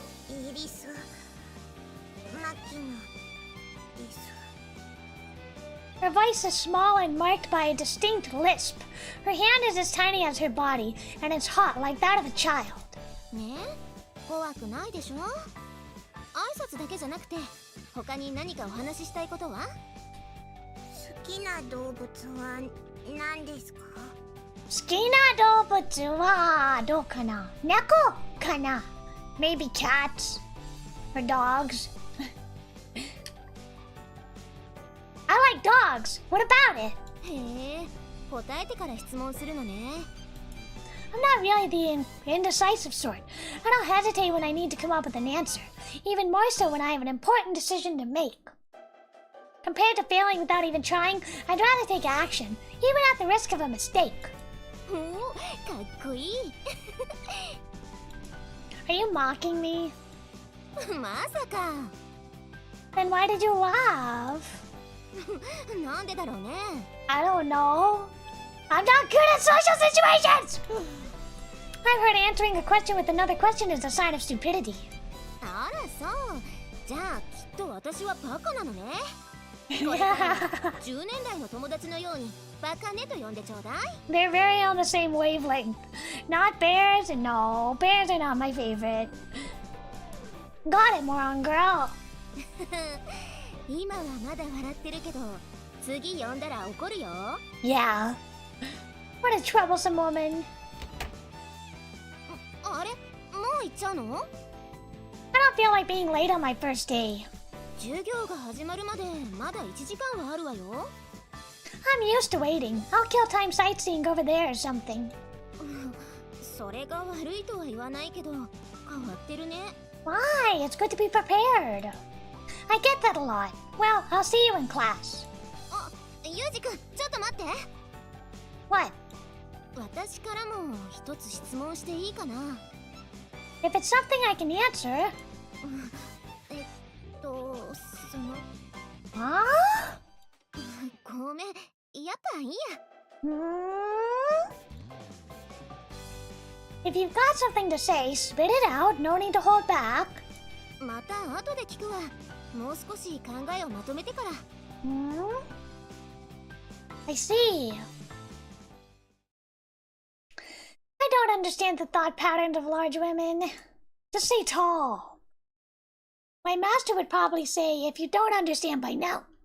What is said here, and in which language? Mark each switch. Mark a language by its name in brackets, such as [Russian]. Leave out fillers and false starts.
[Japanese] イリス・マキナです。 [English] Her voice is small and marked by a distinct lisp. Her hand is as tiny as her body, and it's hot like that of a child. [Japanese] ねえ、怖くないでしょ？挨拶だけじゃなくて他に何かお話ししたいことは？好きな動物は何ですか？好きな動物はどうかな？猫かな？ [English] Maybe cats or dogs. I like dogs. What about it? [Japanese] へえ、答えてから質問するのね。 [English] I'm not really the indecisive sort. I don't hesitate when I need to come up with an answer, even more so when I have an important decision to make. Compared to failing without even trying, I'd rather take action, even at the risk of a mistake. [Japanese] おお、かっこいい。 [English] Are you mocking me? [Japanese] まさか。 [English] Then why did you laugh? [Japanese] なんでだろうね。 [English] I don't know. I'm not good at social situations! I've heard answering a question with another question is a sign of stupidity. [Japanese] あらそう。じゃあきっと私はバカなのね。これから10年来の友達のようにバカねと呼んでちょうだい。 [English] They're very on the same wavelength. Not bears, and no, bears are not my favorite. Got it, moron girl. [Japanese] 今はまだ笑ってるけど、次呼んだら怒るよ。 [English] Yeah. What a troublesome woman. [Japanese] あれ、もう行っちゃうの？ [English] I don't feel like being late on my first day. [Japanese] 授業が始まるまでまだ1時間はあるわよ。 [English] I'm used to waiting. I'll kill time sightseeing over there or something. [Japanese] それが悪いとは言わないけど、変わってるね。 [English] Why? It's good to be prepared. I get that a lot. Well, I'll see you in class. [Japanese] あ、ユージくん、ちょっと待って。 [English] What? [Japanese] 私からも一つ質問していいかな？ [English] If it's something I can answer. [Japanese] その [English] Huh? [Japanese] ごめん、やっぱいいや。 [English] If you've got something to say, spit it out. No need to hold back. [Japanese] また後で聞くわ。もう少し考えをまとめてから。 [English] I see. I don't understand the thought patterns of large women. Just say tall. My master would probably say, if you don't understand by now.